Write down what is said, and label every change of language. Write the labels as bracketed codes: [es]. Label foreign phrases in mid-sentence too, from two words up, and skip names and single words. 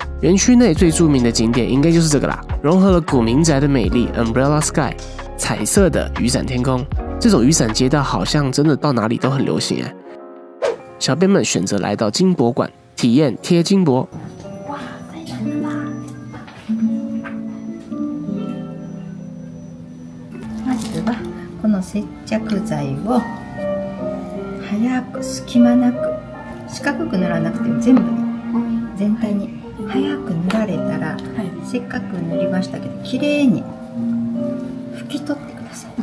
[zh] 園區內最著名的景點應該就是這個啦，融合了古民宅的美麗 Umbrella Sky， 彩色的雨傘天空。這種雨傘街道好像真的到哪裡都很流行哎。小編們選擇來到金箔館，體驗貼金箔。哇，太難了吧！ [ja] まずはこの接着剤を早く隙間なく、四角く塗らなくても全部全体に早く塗られたら、せっかく塗りましたけど綺麗に拭き取ってください。